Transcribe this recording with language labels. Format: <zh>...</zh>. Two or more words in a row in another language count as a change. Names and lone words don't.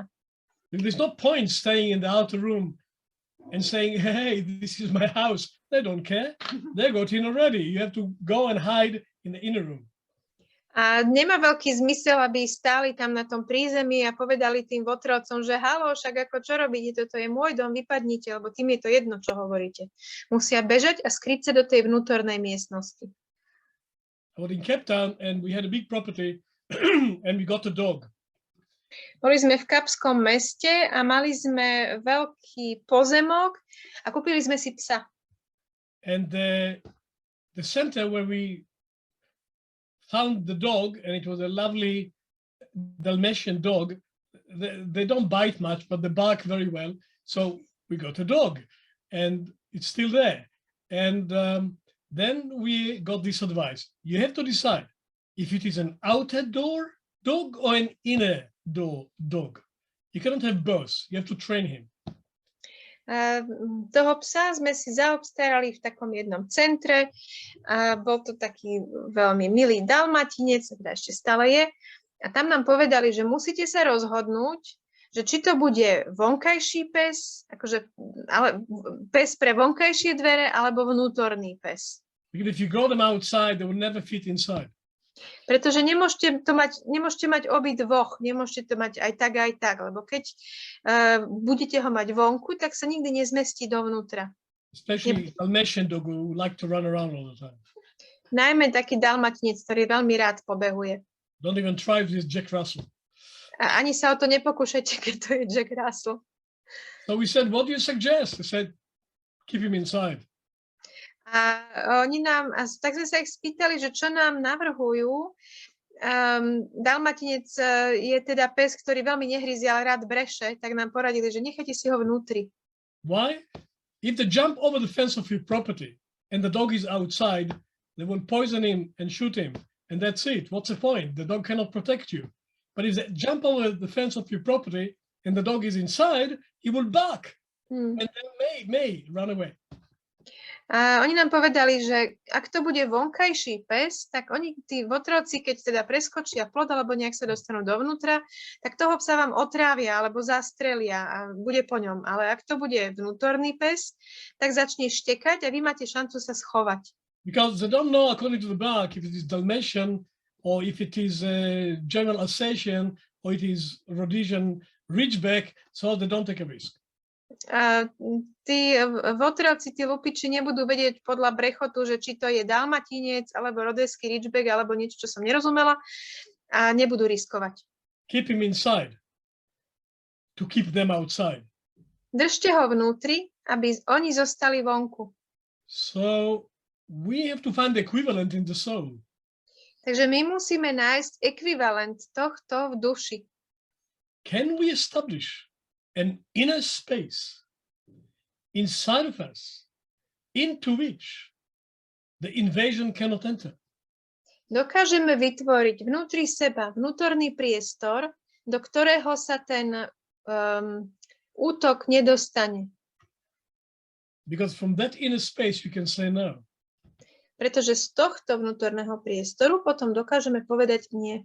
<en>There's no point staying in the outer room and saying, hey, this is my house. They don't care. They got in already. You have to go and hide in the inner room.</en> <sk>A nemá veľký zmysel, aby stáli tam na tom prízemí a povedali tým votrovcom, že halo, však ako čo robíte, toto je môj dom, vypadnite, lebo tým je to jedno, čo hovoríte. Musia bežať a skryť sa do tej vnútornej miestnosti.</sk> <en>I was in Cape Town and we had a big property and we got a dog.</en> <sk>Boli sme v Kapskom meste a mali sme veľký pozemok a kúpili sme si psa.</sk> <en>And the center where we found the dog, and it was a lovely Dalmatian dog. They don't bite much, but they bark very well. So we got a dog, and it's still there. And then we got this advice. You have to decide if it is an outside door dog or an inner door dog. You cannot have both. You have to train him.</en> <sk>Toho psa sme si zaobstarali v takom jednom centre. Bol to taký veľmi milý dalmatinec, teda ešte stále je. A tam nám povedali, že musíte sa rozhodnúť, že či to bude vonkajší pes, akože pes pre vonkajšie dvere, alebo vnútorný pes.</sk> <en>Because if you grow them outside, they will never fit inside.</en> <sk>Pretože nemôžete mať obidvoch, nemôžete to mať aj tak, lebo keď budete ho mať vonku, tak sa nikdy nezmestí dovnútra.</sk> <en>Especially Dalmatian dog who like to run around all the time.</en> <sk>Najmä taký dalmatinec, ktorý veľmi rád pobehuje.</sk> <en>Don't even try with Jack Russell.</en> <sk>A ani sa o to nepokúšajte, keď to je Jack Russell.</sk> <en>So we said, what do you suggest? They said, keep him inside.</en> <sk>A tak sme sa ich spýtali, že čo nám navrhujú. Dalmatinec je teda pes, ktorý veľmi nehryzie, ale rád breše, tak nám poradili, že nechajte si ho vnútri.</sk> <en>Why? If they jump over the fence of your property and the dog is outside, they will poison him and shoot him. And that's it. What's the point? The dog cannot protect you. But if they jump over the fence of your property and the dog is inside, he will bark. And then may run away.</en> <sk>A oni nám povedali, že ak to bude vonkajší pes, tak tí votrovci, keď teda preskočia plot alebo nejak sa dostanú dovnútra, tak toho psa vám otrávia alebo zastrelia a bude po ňom. Ale ak to bude vnútorný pes, tak začne štekať a vy máte šancu sa schovať.</sk> <en>Because they don't know, according to the bark, if it is Dalmatian or if it is a German Alsatian or it is Rhodesian Ridgeback, so they don't take a risk.</en> <sk>Tí votravci, tí lupiči nebudú vedieť podľa brechotu, že či to je dalmatinec, alebo rodeský ridgeback, alebo niečo, čo som nerozumela, a nebudú riskovať.</sk> <en>Keep him inside to keep them outside.</en> <sk>Držte ho vnútri, aby oni zostali vonku.</sk> <en>So we have to find the equivalent in the soul.</en> <sk>Takže my musíme nájsť ekvivalent tohto v duši.</sk> <en>Can we establish an inner space inside of us into which the invasion cannot enter?</en> <sk>Dokážeme vytvoriť vnútri seba vnútorný priestor, do ktorého sa ten útok nedostane.</sk> <en>Because from that inner space you can say no.</en> <sk>Pretože z tohto vnútorného priestoru potom dokážeme povedať nie.</sk>